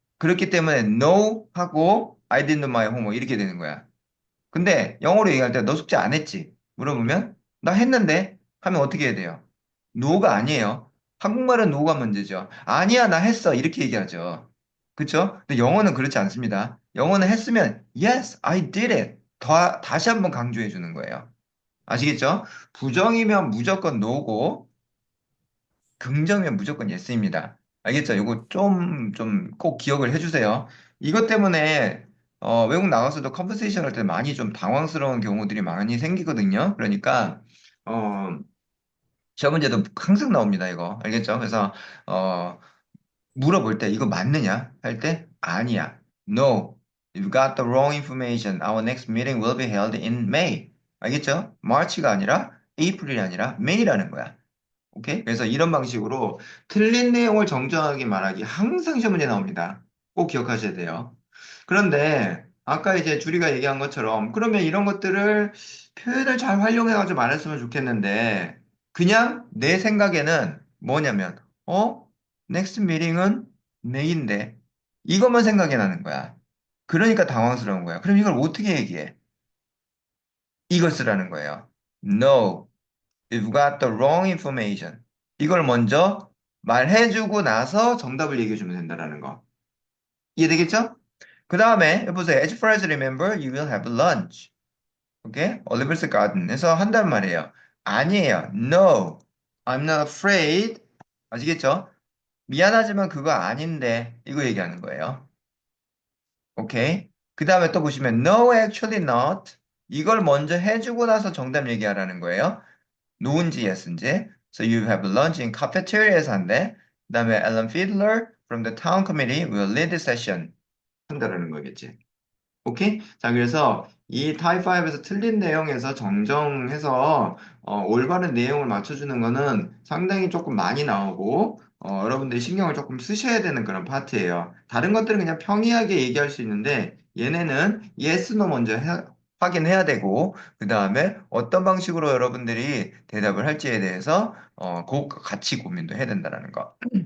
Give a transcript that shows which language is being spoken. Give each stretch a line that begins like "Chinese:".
Korean: 그렇기 때문에 no 하고
English: I didn't do my homework
Korean: 이렇게 되는 거야. 근데 영어로 얘기할 때 너 숙제 안 했지? 물어보면 나 했는데 하면 어떻게 해야 돼요? no가 아니에요. 한국말은 no가 문제죠. 아니야, 나 했어. 이렇게 얘기하죠. 그쵸? 근데 영어는 그렇지 않습니다. 영어는 했으면
English: yes, I did it.
Korean: 다시 한번 강조해 주는 거예요. 아시겠죠? 부정이면 무조건 no고 긍정이면 무조건 예스입니다. 알겠죠? 이거 좀 꼭 기억을 해주세요. 이것 때문에 외국 나가서도 컨버세이션 할 때 많이 좀 당황스러운 경우들이 많이 생기거든요. 그러니까 어, 시험 문제도 항상 나옵니다. 이거 알겠죠? 그래서 어, 물어볼 때 이거 맞느냐 할 때 아니야.
English: No, you've got the wrong information. Our next meeting will be held in May.
Korean: 알겠죠? March가 아니라 April이 아니라 May라는 거야. 오케이? 그래서 이런 방식으로 틀린 내용을 정정하게 말하기 항상 시험 문제 나옵니다. 꼭 기억하셔야 돼요. 그런데 아까 이제 주리가 얘기한 것처럼 그러면 이런 것들을 표현을 잘 활용해가지고 말했으면 좋겠는데 그냥 내 생각에는 뭐냐면 넥스트 미팅은 내일인데 이것만 생각이 나는 거야. 그러니까 당황스러운 거야. 그럼 이걸 어떻게 얘기해? 이걸 쓰라는 거예요. No.
English: You've got the wrong information.
Korean: 이걸 먼저 말해주고 나서 정답을 얘기해주면 된다라는 거. 이해되겠죠? 그 다음에 보세요.
English: As far as I remember, you will have lunch.
Korean: 오케이? Oliver's Garden에서 한단 말이에요. 아니에요.
English: No, I'm not afraid.
Korean: 아시겠죠? 미안하지만 그거 아닌데 이거 얘기하는 거예요. 오케이? 그 다음에 또 보시면
English: No, actually not.
Korean: 이걸 먼저 해주고 나서 정답 얘기하라는 거예요. 노은지 예스인지.
English: So you have lunch in cafeteria
Korean: 에서 한대. 그다음에
English: Alan Fiedler from the town committee will lead the session.
Korean: 한다라는 거겠지. 오케이? 자, 그래서 이 타입 5에서 틀린 내용에서 정정해서 올바른 내용을 맞춰주는 거는 상당히 조금 많이 나오고 여러분들이 신경을 조금 쓰셔야 되는 그런 파트예요. 다른 것들은 그냥 평이하게 얘기할 수 있는데 얘네는 yes, no 먼저 확인해야 되고 그 다음에 어떤 방식으로 여러분들이 대답을 할지에 대해서 그 같이 고민도 해야 된다는 거.